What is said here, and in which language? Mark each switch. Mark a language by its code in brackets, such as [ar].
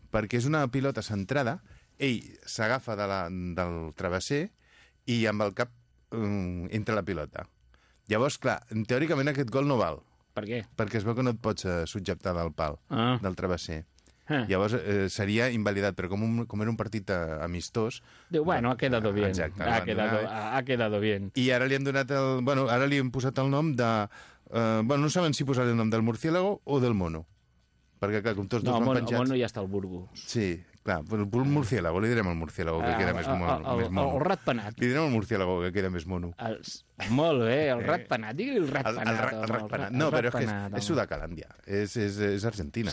[ca] Perquè és una pilota centrada, ell s'agafa del travesser i amb el cap entra la pilota. Llavors, clar, teòricament aquest gol no val. Per què? Perquè es veu que no et pots subjectar del pal, del travesser. Llavors seria invalidat, però com, com era un partit amistós... [es] Diu, bueno, ha quedado bien. [ca] Exacte. [es] Ha quedado, ha quedado bien. [ca] I ara li han donat el... Bueno, ara li han posat el nom de... bueno, no saben si posar el nom del murciélago o del mono. Perquè, clar, com tots dos van penjats... No, el mono ja està al Burgo. Sí, clar, el murciélago, li direm el murciélago, que queda més, més mono. El ratpenat. Li direm el murciélago, que queda més mono. Molt bé, el ratpenat. Digue-li el ratpenat. El ratpenat. No, però és que és Sudacalàndia, és Argentina.